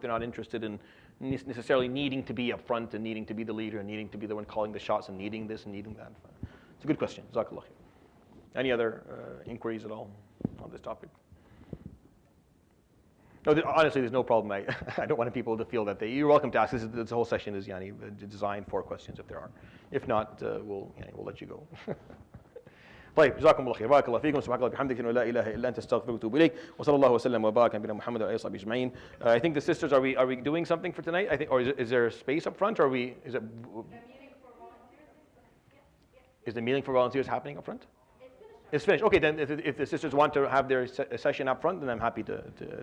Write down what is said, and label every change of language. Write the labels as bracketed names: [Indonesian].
[English] They're not interested in necessarily needing to be up front and needing to be the leader and needing to be the one calling the shots and needing this and needing that. It's a good question. Jazakallah khair. Any other inquiries at all on this topic? No, honestly, there's no problem. I don't want people to feel that you're welcome to ask. This whole session is designed for questions if there are. If not, we'll let you go. [Arabic] طيب جزاكم الله خير بارك الله فيكم سبحانك اللهم وبحمدك لا اله الا انت استغفرك واتوب اليك وصلى الله وسلم وبارك على نبينا محمد وعلى اله وصحبه اجمعين. [English] I think the sisters are we doing something for tonight? I think, or is there a space up front, or is it? Is the meeting for volunteers happening up front? It's finished. Okay, then if the sisters want to have their session up front, then I'm happy to